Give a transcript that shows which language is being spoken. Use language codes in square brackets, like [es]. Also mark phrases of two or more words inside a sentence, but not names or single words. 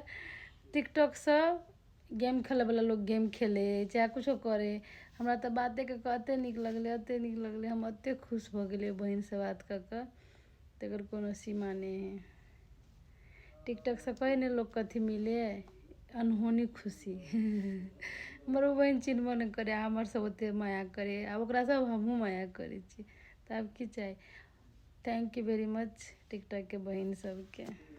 [mai] टिकटॉक से गेम खेलैवला लोग गेम खेले चाहे कुछो करे, हमरा तो बाते कऽ कऽ एते नीक लगलै, एते नीक लगलै, हम एते खुश भऽ गेलिए बहिन से बात कऽ कऽ, तकर कोनो सीमा नहीं है। टिकटॉक से कहे नहीं लोग कथी मिले, अनहोनी खुशी। हमर बहिन चिन्हबो नहीं करे, हमर सब ओते माया करे, आब ओकरा सब हमहूँ माया करे छी। तो आब की चाही। [en] thank you very much [mai] टिकटॉक के बहिन सबके।